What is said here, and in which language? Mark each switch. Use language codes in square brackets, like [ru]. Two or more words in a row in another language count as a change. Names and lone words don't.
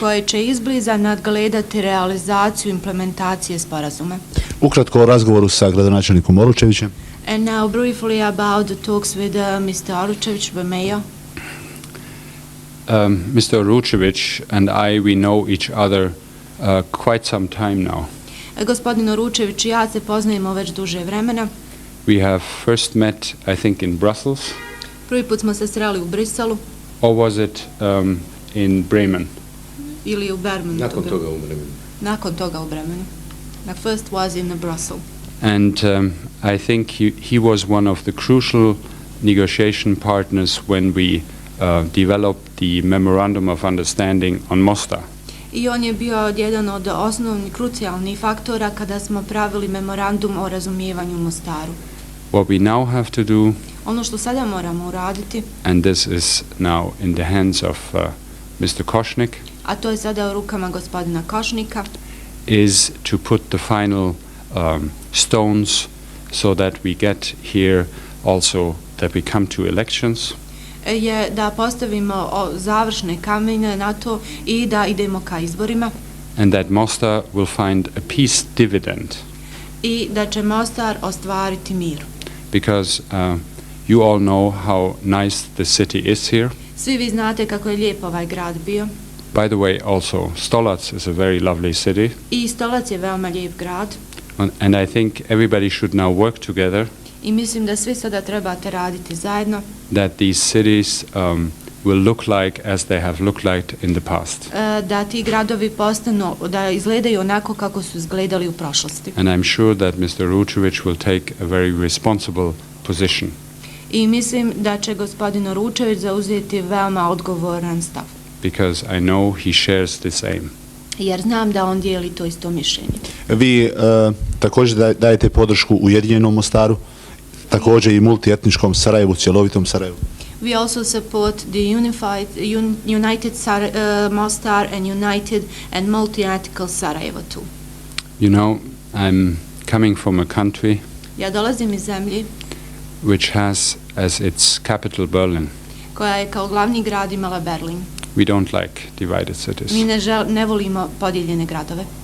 [bs] koje će izbliza nadgledati realizaciju implementacije sporazuma. Ukratko o razgovoru sa gradonačelnikom Oručevićem. [en] And now briefly about the talks with Mr. Oručević, the mayor. Mr. Oručević and I, we know each other quite some time now. [bs] Gospodin Oručević i ja se poznajemo već duže vremena. [en] We have first met, I think, in Brussels, [bs] Prvi put smo se sreli u Briselu [en] or was it in Bremen? [bs] ili u Bermenu. Nakon toga u Bremenu. Nakon toga u Bremenu. [en] The first was in Brussels. And I think he was one of the crucial negotiation partners when we developed the Memorandum of Understanding on Mostar. [bs] I on je bio jedan od osnovnih, krucijalnih faktora kada smo pravili memorandum o razumijevanju u Mostaru. [en] What we now have to do, [bs] Ono što sada moramo uraditi, [en] and this is now in the hands of Mr. Koschnick, [bs] a to je sada u rukama gospodina Koschnicka, [en] is to put the final stones so that we get here also that we come to elections, [bs] je da postavimo završne kamene na to i da idemo ka izborima [en] and that Mostar will find a peace dividend, [bs] i da će Mostar ostvariti mir. [en] because you all know how nice the city is here. [bs] Svi vi znate kako je lijep ovaj grad bio. [en] By the way, also Stolac is a very lovely city, [bs] I Stolac je veoma lijep grad [en] and I think everybody should now work together [bs] i mislim da svi sada trebate raditi zajedno, [en] that these cities will look like as they have looked like in the past. [bs] Da ti gradovi postanu, da izgledaju onako kako su izgledali u prošlosti. [en] And I'm sure that Mr. Ručević will take a very responsible position. [bs] I mislim da će gospodin Oručević zauzeti veoma odgovoran stav. [en] Because I know he shares this aim. [bs] Jer znam da on dijeli to isto mišljenje. Vi također dajete podršku Ujedinjenom Mostaru, također i multietničkom Sarajevu, cjelovitom Sarajevu. [en] We also support the united Mostar and united and multi-ethical Sarajevo too. You know, I'm coming from a country [bs] Ja dolazim iz zemlje [en] which has as its capital Berlin. [bs] koja je kao glavni grad imala Berlin. [en] We don't like divided cities. [bs] Mi ne volimo podijeljene gradove.